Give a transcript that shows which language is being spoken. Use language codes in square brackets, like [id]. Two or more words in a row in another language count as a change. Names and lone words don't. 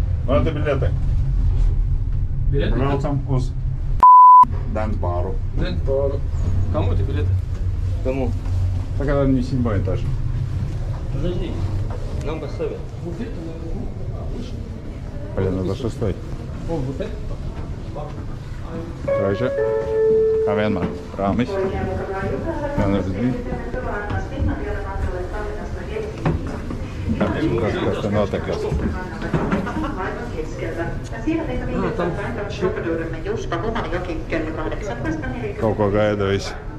[ru] Вот и билеты. Билеты? [lv] Braucam uz Дэнс-бару. [ru] Дэнс-бару. Кому эти билеты? Кому? Так это не 7 этаж. Подожди. Нам поставят. Вот это, Блин, это 6. О, вот это? Короче, [lv] kā vienmēr, rāmis. Vienmēr bija. Kas te notikas? Kaut ko gaida visi.